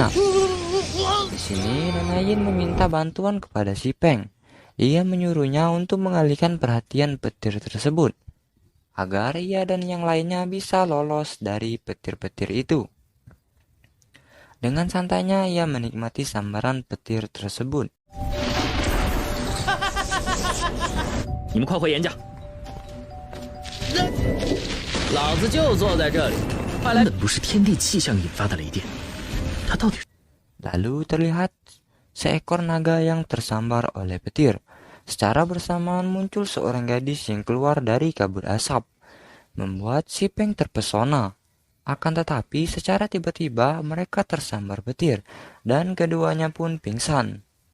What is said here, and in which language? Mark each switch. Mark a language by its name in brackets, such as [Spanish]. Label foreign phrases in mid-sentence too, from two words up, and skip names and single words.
[Indonesian] Di sini, Nona Yin meminta bantuan kepada si Peng. Ia menyuruhnya untuk mengalihkan perhatian petir tersebut, agar ia dan yang lainnya bisa lolos dari petir-petir itu. Dengan santainya ia menikmati sambaran petir tersebut. [Chinese] 你们快回严家！老子就坐在这里，快来！不是天地气象引发的雷电，它到底？ [Indonesian] Lalu terlihat seekor naga yang tersambar oleh petir. Secara bersamaan muncul seorang gadis yang keluar dari kabut asap, membuat si Peng terpesona. Akan tetapi secara tiba-tiba mereka tersambar petir dan keduanya pun pingsan.